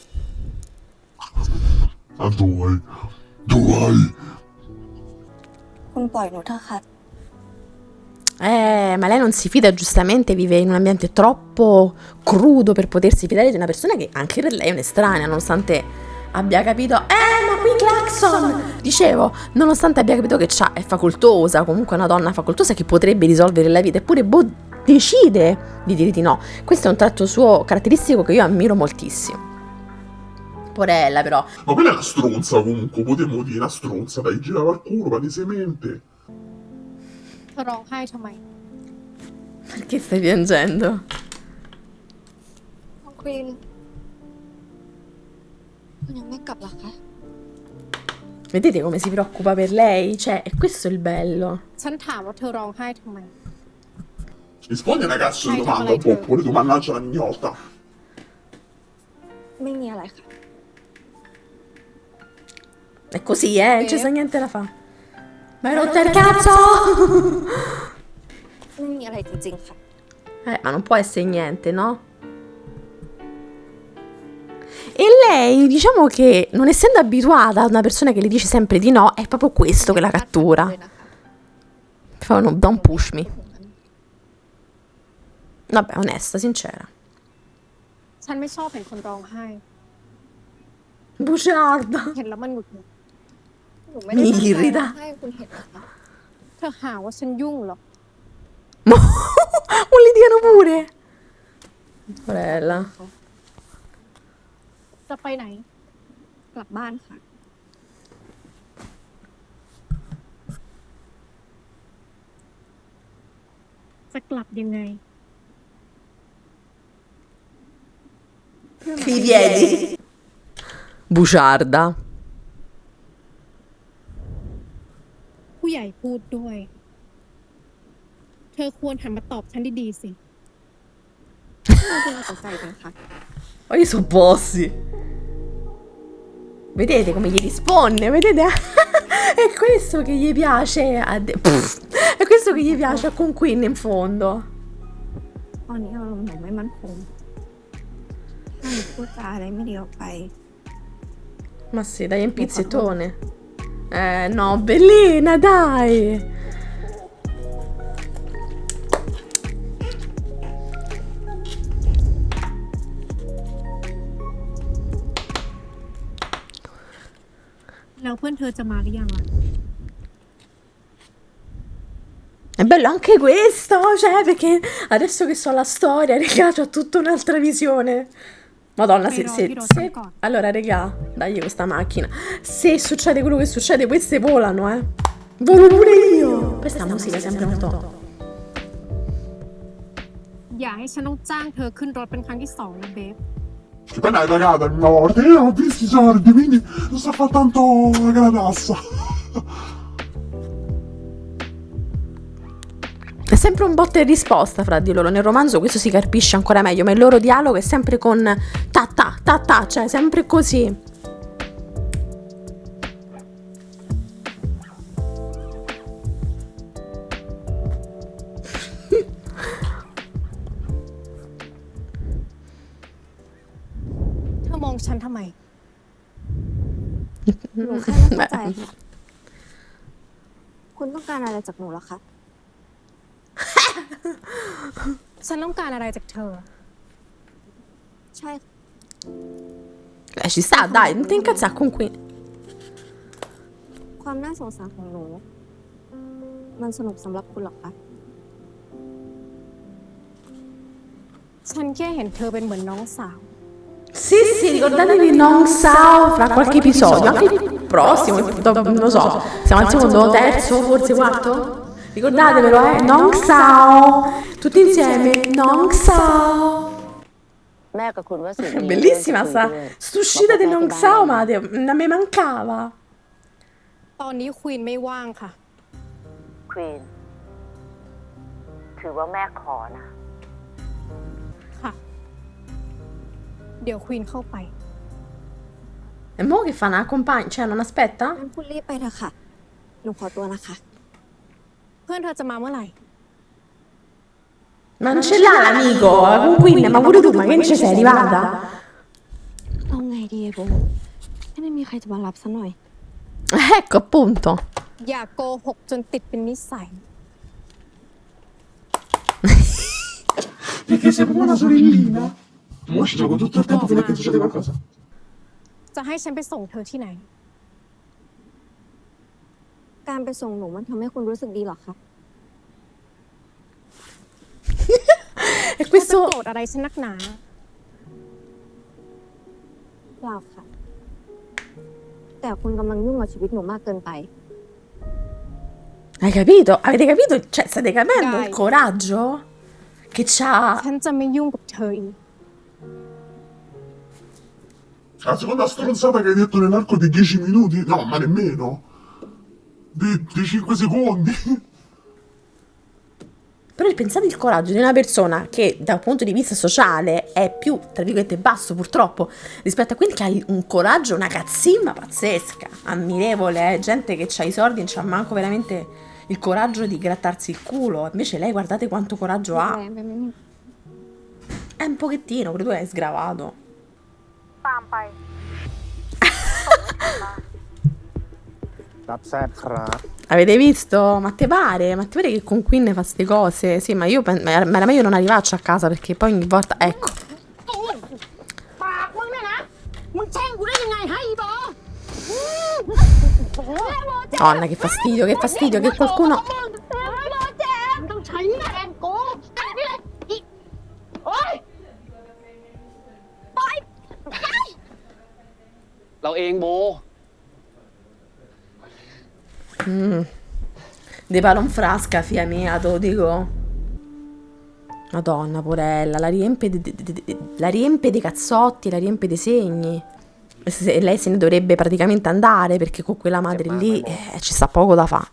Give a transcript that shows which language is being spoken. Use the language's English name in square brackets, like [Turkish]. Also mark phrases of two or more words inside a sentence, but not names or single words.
[Italian] Ah, dove? Dove? [Thai] คุณคุณปล่อยหนูเถอะค่ะ [Italian] Ma lei non si fida, giustamente vive in un ambiente troppo crudo per potersi fidare di una persona che anche per lei è un'estranea, nonostante abbia capito... ma qui clacson! Dicevo, nonostante abbia capito che è facoltosa, comunque è una donna facoltosa che potrebbe risolvere la vita, eppure decide di dire di no. Questo è un tratto suo caratteristico che io ammiro moltissimo. Porella, però. Ma quella è una stronza comunque, potremmo dire una stronza, dai, girava al culo palesemente. [Thai] เธอร้องไห้ทำไม [Italian] Perché stai piangendo? [Thai] ควีนคุณยังไม่กลับเหรอคะ [Italian] Vedete come si preoccupa per lei? Cioè, e questo è il bello. [Thai] ฉันถามว่าเธอร้องไห้ทำไม [Italian] Rispondi una cazzo di domanda, oppure tu mannaggia la mignotta. [Thai] ไม่มีอะไรค่ะ [Italian] È così, non c'è niente da fare. Ma hai rotto il cazzo! [Thai] ไม่มีอะไรจริงๆค่ะ [Italian] Ma non può essere niente, no? E lei, diciamo che, non essendo abituata ad una persona che le dice sempre di no, è proprio questo che la cattura. Fa un [English] don't push me. [Italian] Vabbè, onesta, sincera. [Thai] ฉันไม่ชอบเห็นคนร้องไห้ [Italian] Bugiarda. [Thai] เห็นแล้วมันหงุดหงิด หนูไม่ได้ตั้งใจ มีริดะ ให้คุณเห็นนะคะ เธอหาว่าฉันยุ่งเหรอ [Italian] Un litigano pure. Porella. [Thai] จะไปไหน กลับบ้านค่ะ จะกลับยังไง [Italian] I piedi. Bugiarda. [Thai] ผู้ใหญ่พูดด้วย เธอควรหันมาตอบฉันดีๆสิ เราจะตกใจกันค่ะ [Italian] Ma io sono bossi. Vedete come gli risponde? Vedete? È questo che gli piace è questo che gli piace a Conquin in fondo. [Thai] ตอนนี้อารมณ์หนูไม่มั่นคงถ้าหนูพูดจาอะไรไม่ดีออกไป [Italian] Ma sì, dai, è un pizzettone. No, bellina, dai. [Thai] Là เพื่อนเธอจะมาหรือยังล่ะ [Italian] È bello anche questo, cioè, perché adesso che so la storia, regà, c'ho tutta un'altra visione. Madonna, se... Allora, regà, dai questa macchina. Se succede quello che succede, queste volano, Volo pure io. Questa musica è sempre un top. [Thai] อย่าให้ฉันต้องจ้างเธอขึ้นรถเป็นครั้งที่2นะเบฟ [Italian] Che poi l'hai pagata una volta, io non ho visto i soldi, quindi non sto a fare tanto la tassa. È sempre un botta e risposta fra di loro. Nel romanzo questo si capisce ancora meglio, ma il loro dialogo è sempre con ta ta ta ta, cioè sempre così. [Thai] เธอมองฉันทำไม หนูแค่ไม่เข้าใจค่ะ คุณต้องการอะไรจากหนูเหรอคะ ฉันต้องการอะไรจากเธอ ใช่ [Italian] Ci sta, dai, non ti incazzare con qui. [Thai] ความน่าสงสารของหนู มันสนุกสำหรับคุณหรอคะ ฉันแค่เห็นเธอเป็นเหมือนน้องสาว [Italian] Sì, sì, ricordatevi Non Sao fra qualche episodio, anche il prossimo, non lo so, siamo al secondo, terzo, forse quarto? Ricordatevelo, Non Sao, tutti insieme, Non Sao. [Thai] แม่กับคุณวสิน [Italian] Bellissima sta uscita del Non Sao, ma a me mancava. [Thai] ตอนนี้ควีนไม่ว่างค่ะ ควีนถือว่าแม่ขอนะ ค่ะ เดี๋ยวควีนเข้าไป [Italian] E mo che fa una compagna, cioè non aspetta? [Thai] งั้นคุณรีบไปเถอะค่ะ หนูขอตัวนะคะ เพื่อนเธอจะมาเมื่อไหร่ [Italian] Ma non ce l'ha l'amico, con Queen, ma pure tu, ma che ci sei arrivata? [Thai] เอาไงดีไอ้โบไม่ได้มีใครจะมารับซะหน่อย [Italian] Ecco, appunto. [Thai] อย่าโกหกจนติดเป็นนิสัย [Italian] Perché sei proprio una sorellina. Mo ci gioco tutto il tempo fino a che succede qualcosa. [Thai] จะให้ฉันไปส่งเธอที่ไหน การไปส่งหนูมันทำให้คุณรู้สึกดีหรอคะ [Italian] E [Thai] เธอจะ [Italian] questo [Thai] โกรธอะไรฉันนักหนา เปล่าค่ะ แต่คุณกำลังยุ่งกับชีวิตหนูมากเกินไป [Italian] hai capito? Avete capito? Cioè, state capendo Dai. il coraggio che c'ha? [Thai] ฉันจะไม่ยุ่งกับเธออีก [Italian] La seconda stronzata che hai detto nell'arco di 10 minuti? No, ma nemmeno. Di 5 secondi. Però pensate il coraggio di una persona che da un punto di vista sociale è più, tra virgolette, basso purtroppo, rispetto a quelli che ha un coraggio, una cazzimma pazzesca, ammirevole, gente che ha i soldi, non c'ha manco veramente il coraggio di grattarsi il culo. Invece lei, guardate quanto coraggio ha. È un pochettino, pure tu hai sgravato. [Thai] ตามไป รับทราบครับ [Italian] Avete visto? Ma te pare? Ma te pare che con Queen fa ste cose? Sì, ma io ma era meglio non arrivarci a casa perché poi ogni volta... Ecco. [Thai] ปากมึงเนี่ยนะ มึงแช่งกูได้ยังไงให้อีบอ [Italian] Donna, che fastidio che qualcuno... [Thai] มึงต้องใช้แรงกูอันนี้เลยอีโอ๊ย เราเองโบ [Italian] De palon frasca, figlia mia, te lo dico. Madonna, porella, la riempie dei cazzotti, la riempie dei segni. Lei se ne dovrebbe praticamente andare perché con quella madre lì ci sta poco da fare.